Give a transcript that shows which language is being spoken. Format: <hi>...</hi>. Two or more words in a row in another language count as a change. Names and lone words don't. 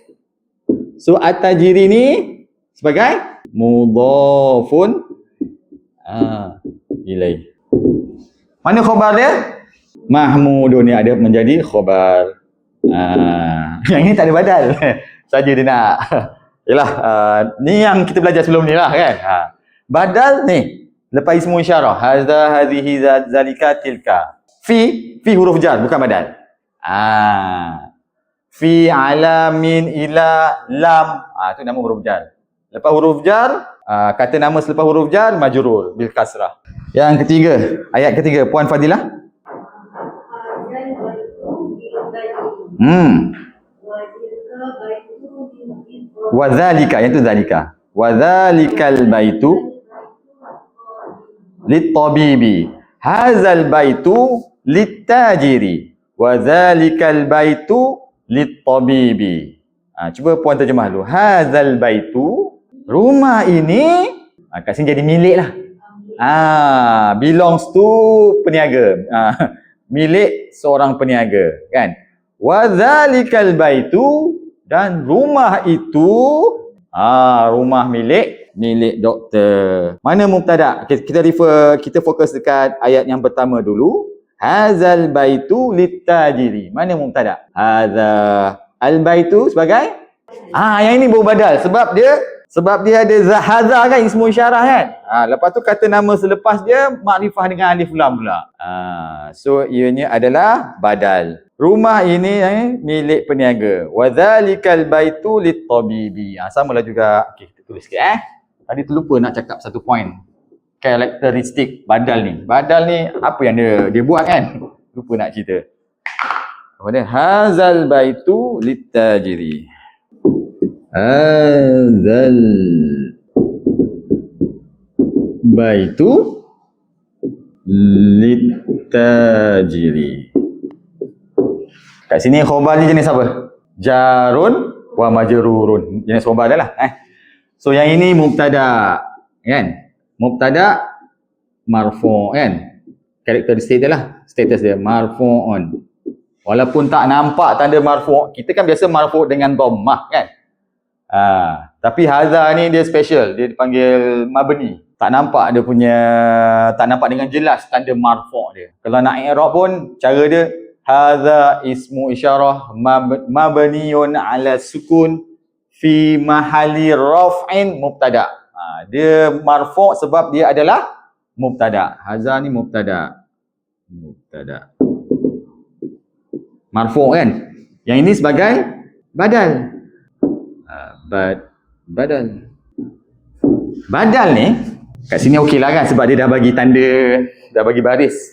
<ms>So at-tajiri ni sebagai</ms> <ar>مضاف إليه.</ar> <ms>Mana khabar dia? Mahmudun ni ada menjadi khabar. Yang ini tak ada badal. Saja dia nak. Yalah, ni yang kita belajar sebelum ni lah kan. Badal ni lepas</ms> <ar>اسم إشارة.</ar> <ms>Hadza,</ms> <ar>هذه، ذلك، تلك. في حروف جر</ar> <ms>bukan badal.</ms> <ar>في، على، من، إلى، لام.</ar> <ms>Tu nama</ms> <ar>حروف جر.</ar> <ms>Lepas</ms> <ar>حروف جر,</ar> <ms>kata nama selepas</ms> <ar>حروف جر مجرور بالكسرة.</ar> <ms>Yang ketiga, ayat ketiga, Puan Fadilah. Wadzalika, yang tu zalika.</ms> <ar>وذلك البيت للطبيب. هذا البيت للتاجر. وذلك البيت للطبيب.</ar> <ms>Cuba puan terjemah dulu.</ms> <ar>هذا البيت,</ar> <ms>rumah ini kat sini jadi milik lah.</ms> <en>Belongs to peniaga.</en> <ms>Milik seorang peniaga kan.</ms> <ar>وذلك البيت,</ar> <ms>dan rumah itu rumah milik doktor. Mana mubtada? Kita fokus dekat ayat yang pertama dulu.</ms> <ar>هذا البيت للتاجر.</ar> <ms>Mana mubtada?</ms> <ar>هذا البيت</ar> <ms>sebagai yang ini baru badal sebab dia ada hadza kan,</ms> <ar>اسم إشارة</ar> <ms>kan. Lepas tu kata nama selepas dia makrifah dengan</ms> <ar>ألف لام</ar> <ms>pula. So ianya adalah badal. Rumah ini milik peniaga.</ms> <ar>وذلك البيت للطبيب.</ar> <ms>Samalah juga. Okey, tulis sikit Tadi terlupa nak cakap satu point. Karakteristik badal ni. Badal ni apa yang dia buat kan? Lupa nak cerita. Kemudian</ms> <ar>هذا البيت للتاجر. هذا البيت للتاجر.</ar> <ms>Kat sini khobar ni jenis apa?</ms> <ar>جار ومجرور.</ar> <ms>Jenis khobar dah lah. So yang ini mubtada kan? Mubtada marfu kan? Karakteristik dia lah. Status dia marfu'un. Walaupun tak nampak tanda marfu', kita kan biasa marfu' dengan dhammah kan? Tapi hadza ni dia special. Dia dipanggil mabni. Tak nampak dia punya, tak nampak dengan jelas tanda marfu' dia. Kalau nak i'rab pun cara dia</ms> <ar>هذا اسم إشارة مبني على سكون في محل رفع مبتدأ.</ar> <ms>Dia marfu' sebab dia adalah mubtada. Hadza ni mubtada. Mubtada. Marfu' kan? Yang ini sebagai badal. Badal. Badal ni kat sini okey lah kan sebab dia dah bagi tanda, dah bagi baris.</ms>